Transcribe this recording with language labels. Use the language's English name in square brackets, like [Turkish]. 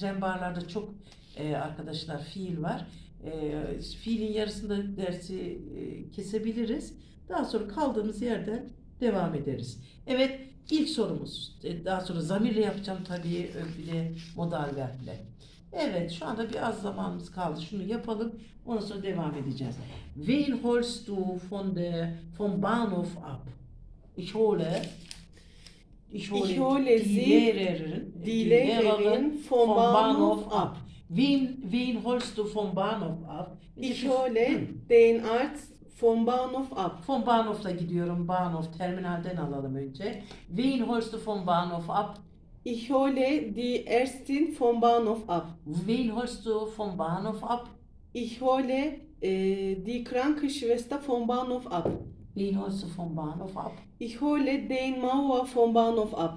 [Turkish] Tren barlarda çok arkadaşlar fiil var. Fiilin yarısında dersi kesebiliriz. Daha sonra kaldığımız yerden devam ederiz. Evet, ilk sorumuz. Daha sonra zamirle yapacağım tabii, bir de modal verble. Evet, şu anda biraz zamanımız kaldı. Şunu yapalım. Ondan sonra devam edeceğiz. [German] Wen holst du vom Bahnhof ab? Ich hole Ich hole die sie, Lehrerin, die Lehrerin vom Bahnhof ab. Wen holst du vom Bahnhof ab? Ich hole den Arzt vom Bahnhof ab. [Turkish] Vom Bahnhof'ta gidiyorum. Bahnhof, terminalden alalım önce. [German] Wen holst du vom Bahnhof ab? Ich hole die Ärztin vom Bahnhof ab. Wen holst du vom Bahnhof ab? Ich hole die Krankenschwester vom Bahnhof ab. Wen holst du vom Bahnhof ab? Ich hole den Mauer vom Bahnhof ab.